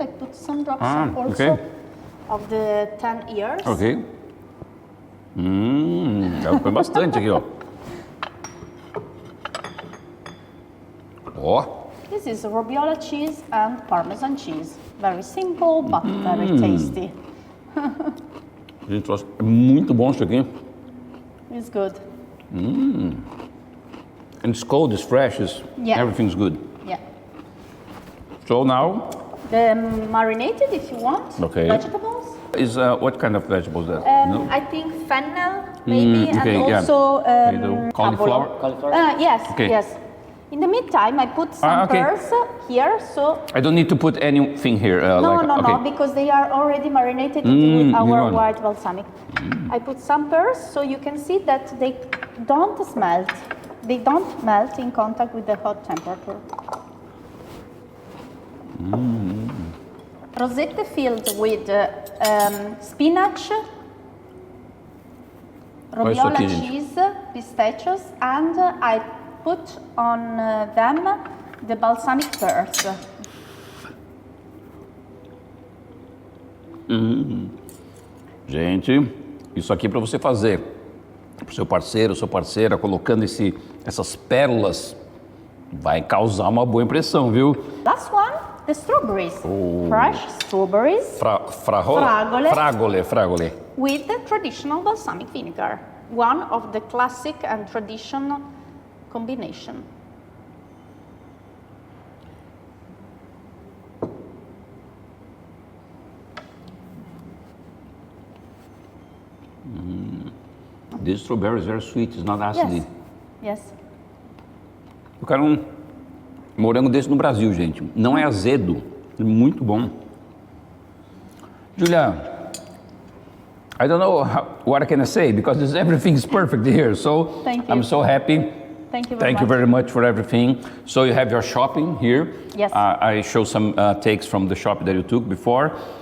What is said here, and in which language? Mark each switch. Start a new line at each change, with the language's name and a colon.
English: I put some drops also of the 10 ears.
Portuguese: Ok. Põe bastante aqui, ó. Ó.
English: This is robiola cheese and Parmesan cheese. Very simple, but very tasty.
Portuguese: Gente, é muito bom isso aqui.
English: It's good. And it's cold, it's fresh, everything's good. Yeah. So now? The marinated, if you want, vegetables. Is what kind of vegetables that? No? I think fennel, maybe, and also cauliflower. Yes, yes. In the meantime, I put some pearls here, so... I don't need to put anything here? No, because they are already marinated with our white balsamic. I put some pearls, so you can see that they don't smelt. They don't melt in contact with the hot temperature. Rosette filled with spinach, robiola cheese, pistachios, and I put on them the balsamic pearls.
Portuguese: Gente, isso aqui para você fazer para o seu parceiro, sua parceira, colocando essas pérolas, vai causar uma boa impressão, viu?
English: Last one, the strawberries. Fresh strawberries.
Italian: Fragole.
English: With the traditional balsamic vinegar. One of the classic and traditional combination. This strawberry is very sweet, it's not acid. Yes.
Portuguese: Eu quero morango desse no Brasil, gente. Não é azedo, é muito bom.
English: Julia, I don't know what I can say because everything is perfect here. So thank you. I'm so happy. Thank you very much for everything. So you have your shopping here. Yes. I show some takes from the shop that you took before.